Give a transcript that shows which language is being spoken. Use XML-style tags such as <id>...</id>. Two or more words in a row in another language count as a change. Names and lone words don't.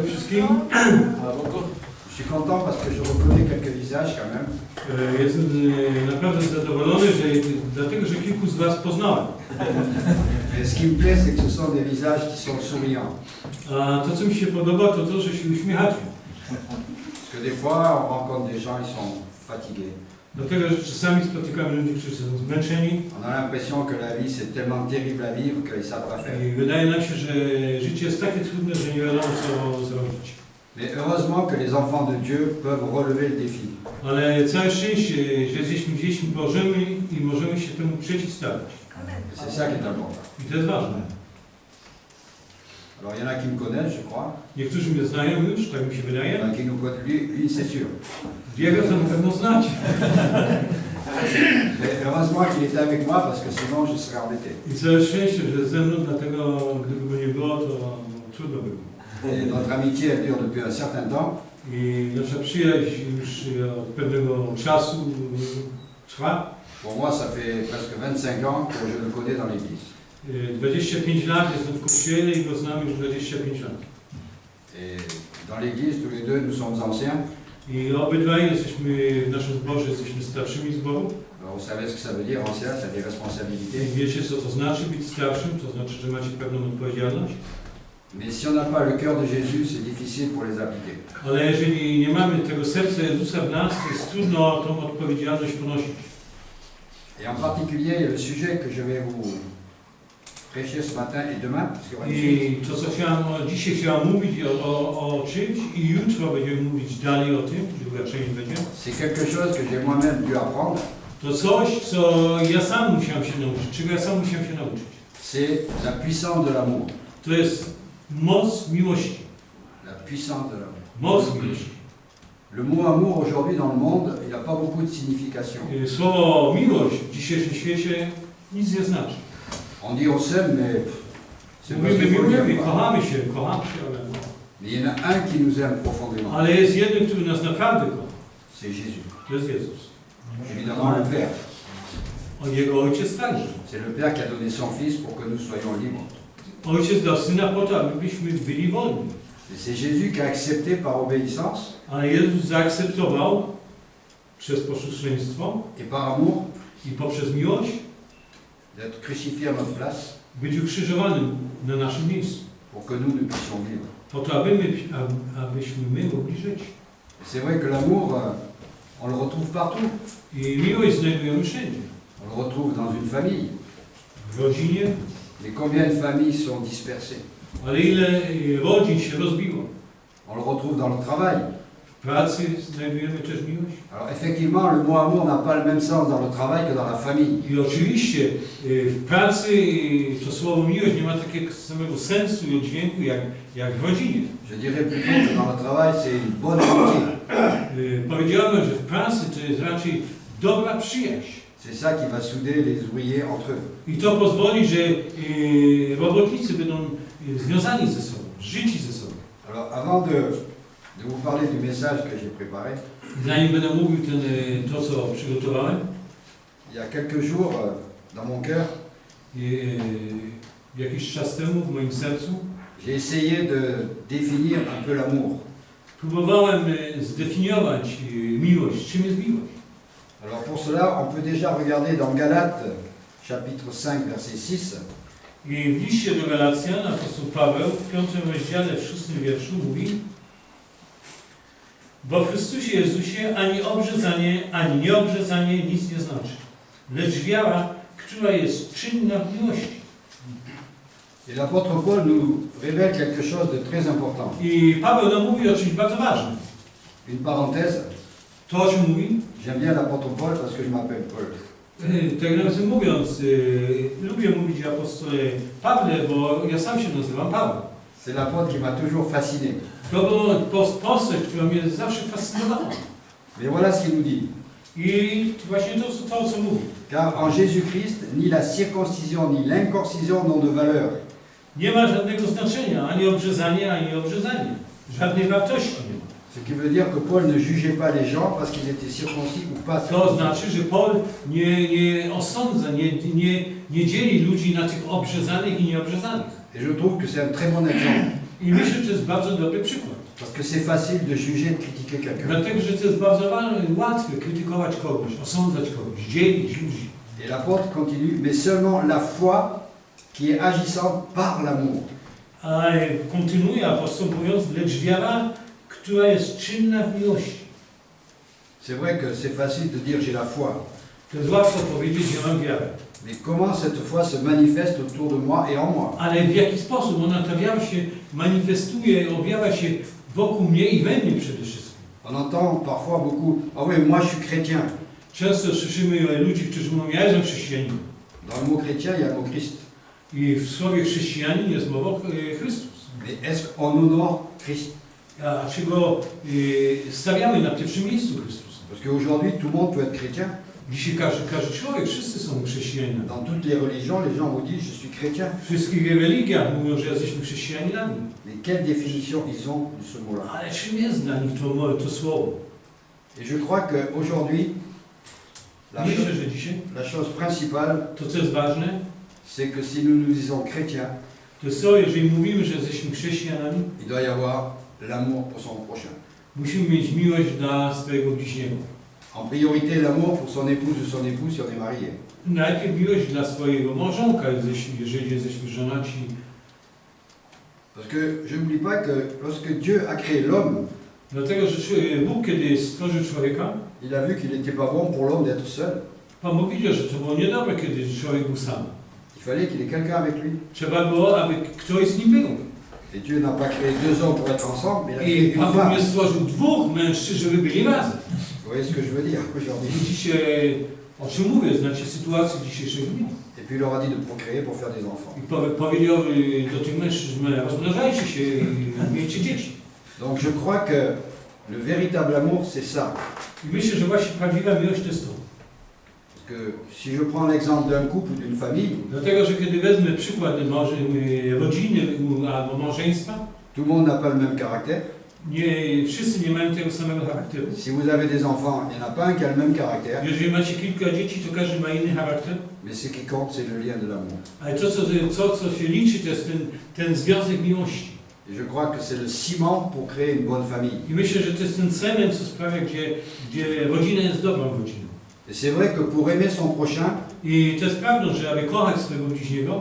<pl>wszystkim.</pl> <fr>Je suis content parce que je reconnais quelques visages quand même.</fr> <pl>Jestem naprawdę zadowolony, dlatego że kilku z Was poznałem.</pl> <fr>Et ce qui me plaît, c'est que ce sont des visages qui sont souriants.</fr> <pl>A to, co mi się podoba, to to, że się uśmiechacie.</pl> <fr>Parce que des fois, on rencontre des gens, ils sont fatigués.</fr> <pl>Dlatego, że czasami spotykamy ludzi, którzy są zmęczeni.</pl> <fr>On a l'impression que la vie, c'est tellement terrible à vivre qu'ils ne savent pas faire.</fr> <pl>I wydaje nam się, że życie jest takie trudne, że nie wiadomo, co zrobić.</pl> <fr>Mais heureusement que les enfants de Dieu peuvent relever le défi.</fr> <pl>Ale całe szczęście, że jesteśmy dziećmi Bożymi i możemy się temu przeciwstawić.</pl> <fr>C'est ça qui est important.</fr> <pl>I to jest ważne.</pl> <fr>Alors il y en a qui me connaissent, je crois.</fr> <pl>Niektórzy mnie znają już, tak mi się</pl> <fr>Il y</fr> <pl>wydaje.</pl> <fr>en a qui nous connaissent, lui c'est sûr.</fr> <pl>Diego to na pewno znacie.</pl> <fr>Mais heureusement qu'il est avec moi parce que sinon je serais embêté.</fr> <pl>I całe szczęście, że ze mną, dlatego gdyby go nie było, to trudno by było.</pl> <fr>Et notre amitié elle dure depuis un certain temps.</fr> <pl>I nasza przyjaźń już od pewnego czasu trwa.</pl> <fr>Pour moi, ça fait presque 25 ans que je le connais dans l'église.</fr> <pl>25 lat jestem w kościele i go znam już 25 lat.</pl> <fr>Et dans l'église, tous les deux, nous sommes anciens.</fr> <pl>I obydwaj jesteśmy w naszym zborze, jesteśmy starszymi zboru.</pl> <fr>Alors, vous savez ce que ça veut dire, ancien, ça a des responsabilités.</fr> <pl>I wiecie, co to znaczy być starszym? To znaczy, że macie pewną odpowiedzialność.</pl> <fr>Mais si on n'a pas le cœur de Jésus, c'est difficile pour les appliquer.</fr> <pl>Ale jeżeli nie mamy tego serca Jezusa w nas, to jest trudno tą odpowiedzialność ponosić.</pl> <fr>Et en particulier, le sujet que je vais vous prêcher ce matin et demain, parce qu'il y aura une suite,</fr> <pl>I to, co dzisiaj chciałam mówić o czymś i jutro będziemy mówić dalej o tym, druga część będzie.</pl> <fr>c'est quelque chose que j'ai moi-même dû apprendre.</fr> <pl>To coś, co ja sam musiałem się nauczyć, czego ja sam musiałem się nauczyć.</pl> <fr>C'est la puissance de l'amour.</fr> <pl>To jest moc miłości.</pl> <fr>La puissance de l'amour.</fr> <pl>Moc miłości.</pl> <fr>Le mot amour aujourd'hui dans le monde, il n'a pas beaucoup de signification.</fr> <pl>Słowo miłość w dzisiejszym świecie nic nie znaczy.</pl> <fr>On dit on s'aime, mais c'est pas ce</fr> <pl>Mówimy,</pl> <fr>qu'il faut</fr> <pl>miłujemy,</pl> <fr>dire.</fr> <pl>kochamy się, ale no.</pl> <fr>Mais il y en a un qui nous aime profondément.</fr> <pl>Ale jest jeden, który nas naprawdę kocha.</pl> <fr>C'est Jésus.</fr> <pl>To jest Jezus.</pl> <fr>Évidemment le Père.</fr> <pl>On Jego Ojciec także.</pl> <fr>C'est le Père qui a donné son Fils pour que nous soyons libres.</fr> <pl>Ojciec dał Syna po to, abyśmy byli wolni.</pl> <fr>Et c'est Jésus qui a accepté par obéissance</fr> <pl>Ale Jezus zaakceptował przez posłuszeństwo</pl> <fr>et par amour</fr> <pl>i poprzez miłość</pl> <fr>d'être crucifié à notre place</fr> <pl>być ukrzyżowanym na naszym miejscu.</pl> <fr>pour que nous puissions vivre.</fr> <pl>Po to, abyśmy my mogli żyć.</pl> <fr>Et c'est vrai que l'amour, on le retrouve partout.</fr> <pl>I miłość znajdujemy wszędzie.</pl> <fr>On le retrouve dans une famille.</fr> <pl>W rodzinie,</pl> <fr>Mais combien de familles sont dispersées?</fr> <pl>ale ile rodzin się rozbiło.</pl> <fr>On le retrouve dans le travail.</fr> <pl>W pracy znajdujemy też miłość.</pl> <fr>Alors effectivement, le mot amour n'a pas le même sens dans le travail que dans la famille.</fr> <pl>I oczywiście w pracy to słowo miłość nie ma takiego samego sensu i oddźwięku jak w rodzinie.</pl> <fr>Je dirais plutôt que dans le travail, c'est une bonne amitié.</fr> <pl>Powiedziałem, że w pracy to jest raczej dobra przyjaźń.</pl> <fr>C'est ça qui va souder les ouvriers entre eux.</fr> <pl>I to pozwoli, że robotnicy będą związani ze sobą, życi ze sobą.</pl> <fr>Alors avant de vous parler du message que j'ai préparé,</fr> <pl>Zanim będę mówił to, co przygotowałem,</pl> <fr>il y a quelques jours, dans mon cœur,</fr> <pl>jakiś czas temu w moim sercu,</pl> <fr>j'ai essayé de définir un peu l'amour.</fr> <pl>próbowałem zdefiniować miłość. Czym jest miłość?</pl> <fr>Alors pour cela, on peut déjà regarder dans Galates, chapitre 5, verset 6.</fr> <pl>I w liście do Galacjan apostoł Paweł w 5 rozdziale, w 6 wierszu mówi: bo w Chrystusie Jezusie ani obrzezanie, ani nieobrzezanie nic nie znaczy, lecz wiara, która jest czynna w miłości.</pl> <fr>Et l'apôtre Paul nous révèle quelque chose de très important.</fr> <pl>I Paweł nam mówi o czymś bardzo ważnym.</pl> <fr>Une parenthèse,</fr> <pl>To, o czym mówi?</pl> <fr>j'aime bien l'apôtre Paul parce que je m'appelle Paul.</fr> <pl>Tak nawiasem mówiąc, lubię mówić o apostole Pawle, bo ja sam się nazywam Paweł.</pl> <fr>C'est l'apôtre qui m'a toujours fasciné.</fr> <pl>To był postać, która mnie zawsze fascynowała.</pl> <fr>Mais voilà ce qu'il nous dit.</fr> <pl>I właśnie to co mówi.</pl> <fr>Car en Jésus-Christ, ni la circoncision ni l'inconcision n'ont de valeur.</fr> <pl>Nie ma żadnego znaczenia, ani obrzezanie, ani obrzezanie. Żadnej wartości nie ma.</pl> <fr>Ce qui veut dire que Paul ne jugeait pas les gens parce qu'ils étaient circoncis ou pas</fr> <pl>To</pl> <fr>circoncis.</fr> <pl>znaczy, że Paul nie osądza, nie dzieli ludzi na tych obrzezanych i nieobrzezanych.</pl> <fr>Et je trouve que c'est un très bon exemple.</fr> <pl>I myślę, że to jest bardzo dobry przykład.</pl> <fr>Parce que c'est facile de juger, de critiquer quelqu'un.</fr> <pl>Dlatego, że to jest bardzo łatwe krytykować kogoś, osądzać kogoś, dzielić ludzi.</pl> <fr>Et l'apôtre continue, mais seulement la foi qui est agissante par l'amour.</fr> <pl>A kontynuuje apostoł mówiąc, lecz wiara, która jest czynna w miłości.</pl> <fr>C'est vrai que c'est facile de dire j'ai la foi.</fr> <pl>To jest łatwo powiedzieć, że mam wiarę.</pl> <fr>Mais comment cette foi se manifeste autour de moi et en moi?</fr> <pl>Ale w jaki sposób ona, ta wiara się manifestuje, objawia się wokół mnie i we mnie przede wszystkim.</pl> <fr>On entend parfois beaucoup, ah oui, moi je suis chrétien.</fr> <pl>Często słyszymy ludzi, którzy mówią, ja jestem chrześcijaninem.</pl> <fr>Dans le mot chrétien, il y a le mot Christ.</fr> <pl>I w słowie chrześcijanin jest mowa Chrystus.</pl> <fr>Mais est-ce qu'on honore Christ?</fr> <pl>A czy go stawiamy na pierwszym miejscu Chrystusa?</pl> <fr>Parce qu'aujourd'hui, tout le monde peut être chrétien.</fr> <pl>Dzisiaj każdy człowiek, wszyscy są chrześcijanami.</pl> <fr>Dans toutes les religions, les gens vous disent je suis chrétien.</fr> <pl>W wszystkich religiach mówią, że jesteśmy chrześcijaninami.</pl> <fr>Mais quelle définition ils ont de ce mot-là?</fr> <pl>Ale czym jest dla nich to słowo?</pl> <fr>Et je crois qu'aujourd'hui,</fr> <pl>Myślę, że dzisiaj</pl> <fr>la chose principale,</fr> <pl>to, co jest ważne,</pl> <fr>c'est que si nous nous disons chrétiens,</fr> <pl>to jest to, jeżeli mówimy, że jesteśmy chrześcijanami,</pl> <fr>il doit y avoir l'amour pour son prochain.</fr> <pl>musimy mieć miłość dla swojego bliźniego.</pl> <fr>En priorité, l'amour pour son épouse ou son époux si on est marié.</fr> <pl>Najpierw miłość dla swojego małżonka, jeżeli jesteśmy żonaci.</pl> <fr>Parce que je n'oublie pas que lorsque Dieu a créé l'homme,</fr> <pl>Dlatego, że Bóg, kiedy stworzył człowieka,</pl> <fr>il a vu qu'il n'était pas bon pour l'homme d'être seul.</fr> <pl>Pan Bóg widział, że to było niedobre, kiedy człowiek był sam.</pl> <fr>Il fallait qu'il ait quelqu'un avec lui.</fr> <pl>Trzeba było, aby ktoś z nim był.</pl> <fr>Et Dieu n'a pas créé deux hommes pour être ensemble, mais il a</fr> <pl>I</pl> <fr>créé</fr> <pl>Pan</pl> <fr>une</fr> <pl>Bóg</pl> <fr>femme.</fr> <pl>nie stworzył dwóch mężczyzn, żeby byli razem.</pl> <fr>Vous voyez ce que je veux dire aujourd'hui?</fr> <pl>Widzicie, o czym mówię, znacie sytuację dzisiejszego dnia.</pl> <fr>Et puis il leur a dit de procréer pour faire des enfants.</fr> <pl>I powiedział do tych mężczyzn, rozmnażajcie się i miejcie dzieci.</pl> <fr>Donc je crois que le véritable amour, c'est ça.</fr> <pl>I myślę, że właśnie prawdziwa miłość to jest to.</pl> <fr>Parce que si je prends l'exemple d'un couple ou d'une famille,</fr> <pl>Dlatego, że kiedy wezmę przykład rodziny albo małżeństwa,</pl> <fr>tout le monde n'a pas le même caractère.</fr> <pl>wszyscy nie mają tego samego charakteru.</pl> <fr>Si vous avez des enfants, il n'y en a pas un qui a le même caractère.</fr> <pl>Jeżeli macie kilka dzieci, to każdy ma inny charakter.</pl> <fr>Mais ce qui compte, c'est le lien de l'amour.</fr> <pl>Ale to, co się liczy, to jest ten związek miłości.</pl> <fr>Et je crois que c'est le ciment pour créer une bonne famille.</fr> <pl>I myślę, że to jest ten cement, co sprawia, gdzie rodzina jest dobrą rodziną.</pl> <fr>Et c'est vrai que pour aimer son prochain,</fr> <pl>I to jest prawdą, że aby kochać swojego bliźniego,</pl>